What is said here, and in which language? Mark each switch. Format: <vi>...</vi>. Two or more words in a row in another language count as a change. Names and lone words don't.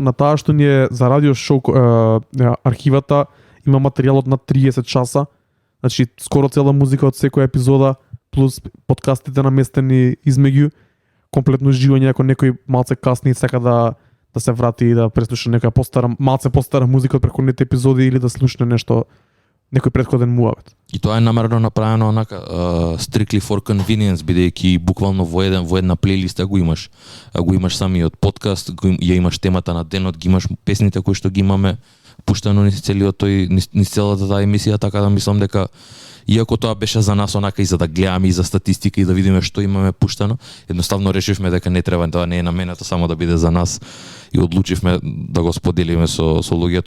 <mk>На таа што ни е за радио шоу архивата има материјал од над 30 часа, значи скоро цела музика од секоја епизода, плюс подкастите наместени измеѓу, комплетно живење, ако некој малце касни сака да се врати и да преслуша некоја малце постара музика од претходните епизоди или да слушне нешто, некој претходен муавет. И тоа е намерено направено онака</mk> <en>strictly for convenience,</en> <mk>бидејќи буквално во една плейлиста го имаш самиот подкаст, ја имаш темата на денот, ги имаш песните кои што ги имаме пуштено низ целата таа емисија, така да мислам дека иако тоа беше за нас онака и за да гледаме и за статистика и да видиме што имаме пуштено, едноставно решивме дека не треба, тоа не е наменето само да биде за нас и одлучивме да го споделиме со луѓето.</mk>